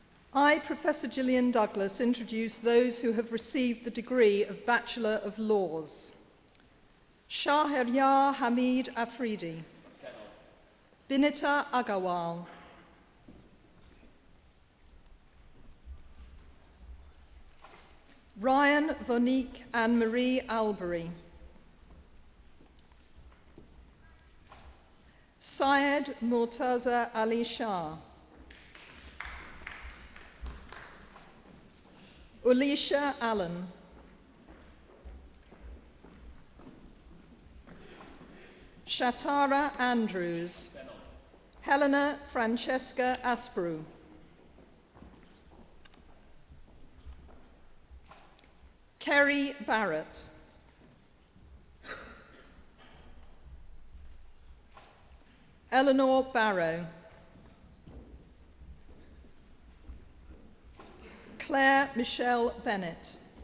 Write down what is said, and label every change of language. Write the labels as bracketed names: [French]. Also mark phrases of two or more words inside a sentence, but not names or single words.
[English] I, Professor Gillian Douglas, introduce those who have received the degree of Bachelor of Laws. Shahryar Hamid Afridi. Binita Agarwal. Ryan Vonique Anne-Marie Albury. Syed Murtaza Ali Shah. Ulisha Allen. Shatara Andrews. Helena Francesca Asperu. Kerry Barrett. Eleanor Barrow. Claire Michelle Bennett.